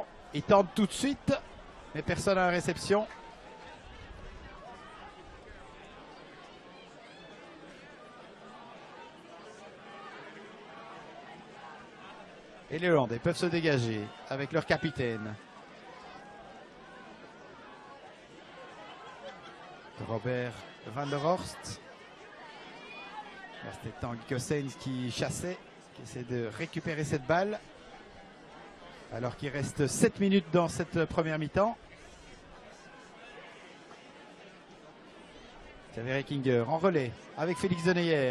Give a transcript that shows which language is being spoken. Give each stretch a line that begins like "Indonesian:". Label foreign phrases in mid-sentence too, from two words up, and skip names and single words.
French: Il tente tout de suite, mais personne à la réception. Et les Hollandais peuvent se dégager avec leur capitaine. Robert van der Horst. Là, c'était Tanguy Cossens qui chassait, qui essaie de récupérer cette balle. Alors qu'il reste 7 minutes dans cette première mi-temps. Xavier Reckinger en relais avec Félix Deneyer.